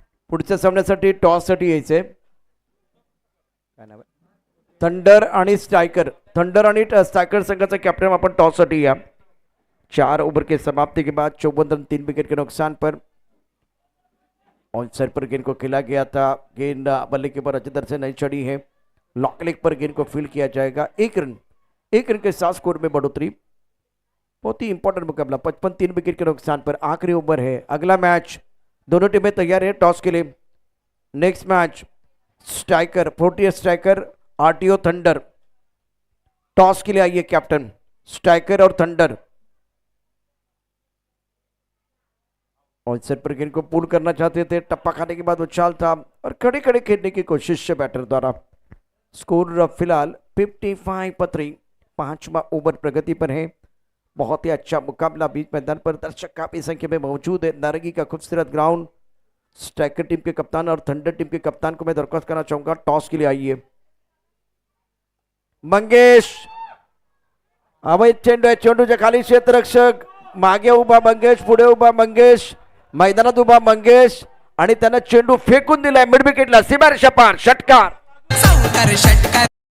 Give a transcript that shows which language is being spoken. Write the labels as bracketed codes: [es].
[mr] पुढच्या सामन्यासाठी टॉस साठी यायचंय. थंडर आणि स्ट्रायकर. थंडर आणि स्ट्रायकर संघाचा कॅप्टन आपण टॉस साठी या. [hi] 4 ओवर के समाप्ति के बाद 54 रन 3 विकेट के नुकसान पर. ऑन साइड पर गेंद को खेला गया था. गेंद बल्ले के ऊपर अच्छी तरह से नहीं चढ़ी है. लॉन्ग लेग पर गेंद को फील्ड किया जाएगा. 1 रन 1 रन के साथ स्कोर में बढ़ोतरी। बहुत ही इंपॉर्टेंट मुकाबला, 55 3 विकेट के नुकसान पर आखिरी ओवर है। अगला मैच, दोनों टीमें तैयार है टॉस के लिए। Next match striker, Proteus striker RTO thunder. Toss के लिए आइए कैप्टन, स्ट्राइकर और थंडर। और सेट पर गेंद को पुल करना चाहते थे, टप्पा खाने के बाद उछाल था और खड़े खड़े खेलने की कोशिश है बैटर द्वारा। स्कोर फिलहाल 55-3, 5वां ओवर प्रगति पर है। बहुत ही अच्छा मुकाबला बीच मैदान पर, दर्शक काफी संख्या में मौजूद है। नारंगी का खूबसूरत ग्राउंड। स्ट्राइकर टीम के कप्तान और थंडर टीम के कप्तान को मैं दरख्वास्त करना चाहूंगा, टॉस के लिए आइए। [mr] मंगेश, अवैध चेंडू आहे, चेंडूच्या खाली क्षेत्ररक्षक, मागे उभा मंगेश, पुढे उभा मंगेश, मैदानात उभा मंगेश आणि त्यानं चेंडू फेकून दिलाय मिड विकेटला, सीमारेषा पार, षटकार। षटकार